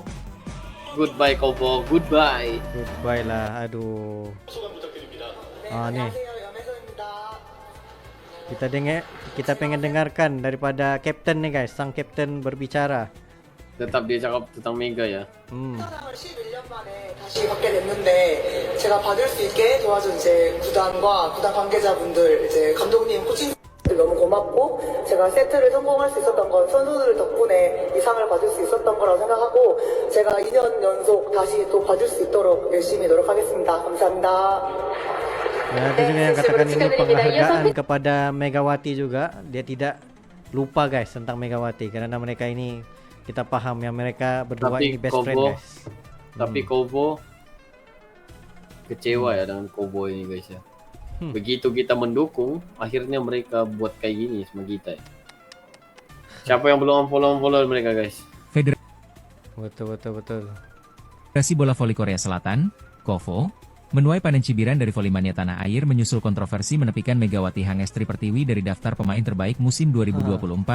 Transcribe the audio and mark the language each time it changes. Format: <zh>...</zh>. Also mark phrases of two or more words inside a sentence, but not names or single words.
<en>Goodbye Kovo, goodbye.</en> <id>goodbye lah. Aduh. Nih. Kita pengen dengarkan daripada Captain nih guys, sang Captain berbicara.</id> <ms>Tetap dia cakap tentang Mega ya.</ms> <ko>사랑을 11년 만에 다시 받게 됐는데 제가 받을 수 있게 도와준 이제 구단과 구단 관계자분들, 이제 감독님, 코칭 너무 고맙고 제가 세트를 성공할 수 있었던 건 선수들 덕분에 이 상을 받을 수 있었던 거라고 생각하고 제가 2년 연속 다시 또 받을 수 있도록 열심히 노력하겠습니다. 감사합니다.</ko> <id>Ya, itu juga yang katakan ini penghargaan kepada Megawati juga. Dia tidak lupa guys tentang Megawati karena mereka ini kita paham ya, mereka berdua Tapi ini</id> <en>best friend</en> <id>Kovo- guys. Tapi Kovo kecewa ya dengan Kovo ini guys ya. Begitu kita mendukung, akhirnya mereka buat kayak gini sama kita ya. Siapa yang belum unfollow mereka guys? Betul. Federasi Bola Voli Korea Selatan, KOVO, menuai panen cibiran dari Volimania Tanah Air menyusul kontroversi menepikan Megawati Hangestri Pertiwi dari daftar pemain terbaik musim 2024-2025.</id>